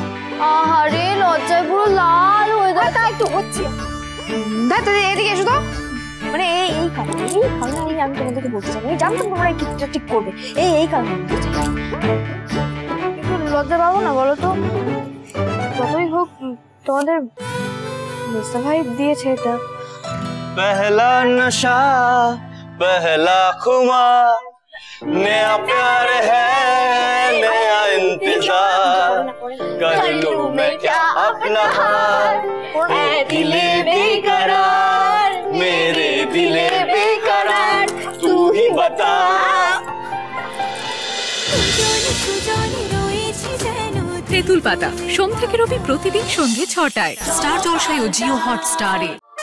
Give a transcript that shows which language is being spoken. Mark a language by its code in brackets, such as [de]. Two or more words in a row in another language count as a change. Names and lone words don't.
[bn] আরে লজ্জায় পুরো লাল হয়ে যায়। তা একটু হচ্ছে, এদিকে এসো তো। মানে এই কারণে আমি তোমাদেরকে বলতে চাই, আমি জানতাম তোমরা এই কিছুটা ঠিক করবে, এই কারণে একটু লজ্জা পাবো না বলো তো? যতই হোক তোমাদের মেজদা ভাই দিয়েছে এটা। [hi] पहला नशा पहला खुमार, नया प्यार है नया इंतजार, कर लूं मैं क्या अपना हार, ऐ दिले बेकरार, मेरे दिले बेकरार, तू ही बता। [bn] তেঁতুল পাতা সোম থেকে রবি প্রতিদিন সন্ধ্যে ৬টায় স্টার জলসায় ও জিও হটস্টারে।